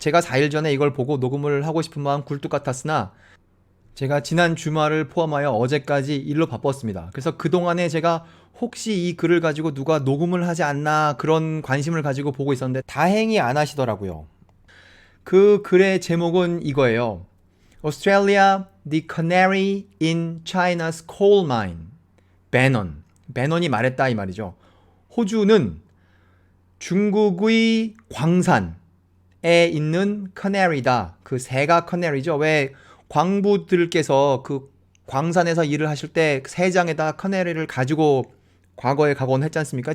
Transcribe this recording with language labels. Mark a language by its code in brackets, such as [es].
[ko] 제가 4일 전에 이걸 보고 녹음을 하고 싶은 마음 굴뚝 같았으나 제가 지난 주말을 포함하여 어제까지 일로 바빴습니다. 그래서 그동안에 제가 혹시 이 글을 가지고 누가 녹음을 하지 않나 그런 관심을 가지고 보고 있었는데 다행히 안 하시더라고요. 그 글의 제목은 이거예요. [en] Australia, the canary in China's coal mine. [ko] 배넌. 배넌이 말했다 이 말이죠. 호주는 중국의 광산에 있는 커네리다. 그 새가 커네리죠. 왜 광부들께서 그 광산에서 일을 하실 때 새장에다 커네리를 가지고 과거에 가곤 했지 않습니까?